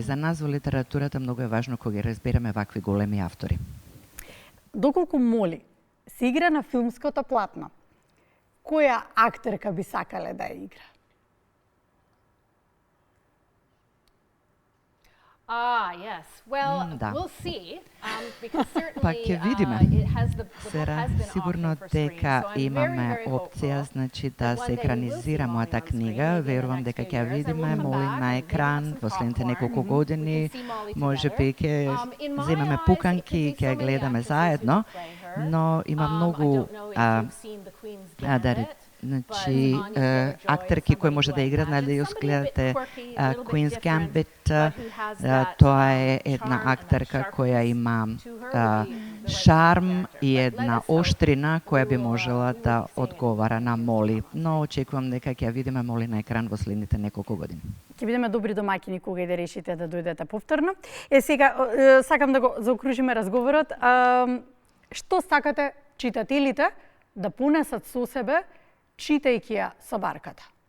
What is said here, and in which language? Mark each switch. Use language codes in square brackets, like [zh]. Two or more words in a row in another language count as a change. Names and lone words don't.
[mk] За нас во литературата многу е важно кога ги разбираме вакви големи автори. Доколку Моли се игра на филмското платно, која актерка би сакале да ја игра? [en] Yes. Well, we'll see. Because [mk] Pa [en] certainly [mk] ќе видиме. [en] the book [mk] Сера [en] has been [mk] сигурно [en] optioned for screen, [mk] дека [en] so I'm [mk] имаме [en] very [mk] опција, [en] hopeful [mk] значи [en] that [mk] да [en] one [mk] се [en] day we will see [mk] екранизира [en] Molly [mk] мојата [en] on screen, [mk] книга. [en] maybe in the [mk] Верувам [en] next [mk] дека [en] few [mk] ќе ја [en] years, and [mk] видиме [en] we'll come [mk] Моли [en] back [mk] на [en] and maybe [mk] екран [en] have some [mk] во следните [en] popcorn. [mk] неколку [en] We [mk] години. [en] can see Molly [mk] Може [en] together. [mk] би ќе [en] In my [mk] земеме [en] eyes, it [mk] пуканки [en] could [mk] и [en] be [mk] ќе [en] so [mk] ја [en] many [mk] гледаме [en] actresses who [mk] заедно, [en] could play her. [mk] но има [en] I [mk] многу [en] don't know if you've seen The Queen's Gambit, [mk] значи [en] but Anya Taylor-Joy is [mk] актерки кои [en] somebody [mk] може [en] who [mk] да [en] I [mk] играат, нали, [en] imagine [mk] ја [en] somebody a bit [mk] гледате quirky, a little bit Queen's [en] different, [mk] Gambit, [en] but who has that, [mk] тоа е една [en] charm and that [mk] актерка која [en] sharpness [mk] има [en] to her would be the right [mk] шарм [en] character. [mk] и [en] But [mk] една [en] let us hope [mk] оштрина која би [en] we will [mk] можела [en] be [mk] да [en] seeing it [mk] одговара на [en] in [mk] Моли. [en] years to come. [mk] Но очекувам дека ќе ја видиме Моли на екран во следните неколку години. Ќе бидеме добри домаќини кога и да решите да дојдете повторно. Сега сакам да го заокружиме разговорот. Што сакате читателите да понесат со себе читајќи ја Собарката?